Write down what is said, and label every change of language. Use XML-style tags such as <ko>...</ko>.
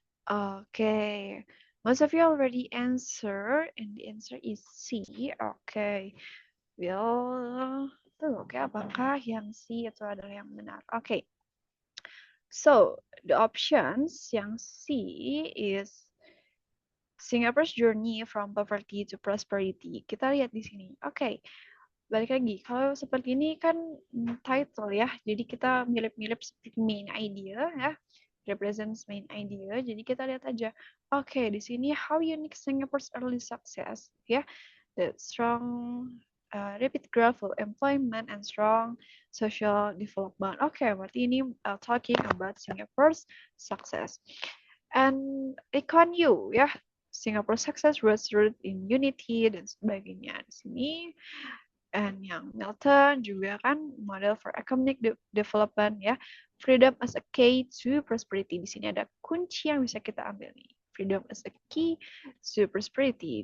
<en>Okay, most of you already answer, and the answer is C.</en> <id>Okay,</id> <en>we'll look</en> <id>ya apakah yang C itu adalah yang benar.</id> <en>Okay, so the options yang C is Singapore's journey from poverty to prosperity.</en> <id>Kita lihat di sini. Okay, balik lagi. Kalau seperti ini kan title ya, jadi kita mirip-mirip seperti main idea ya.</id> <en>Represents main idea.</en> <id>Jadi kita lihat aja.</id> <en>Oke, di sini how unique Singapore's early success, ya. The strong rapid growth of employment and strong social development. Oke,</en> <id>berarti ini</id> <en>talking about Singapore's success. And Lee Kuan Yew, ya. Singapore success was rooted in unity</en> <id>dan sebagainya. Di sini and yang Milton juga kan</id> <en>model for economic development</en> <id>ya.</id> <en>Freedom as a key to prosperity.</en> <id>Di sini ada kunci yang bisa kita ambil nih.</id> <en>Freedom as a key to prosperity.</en>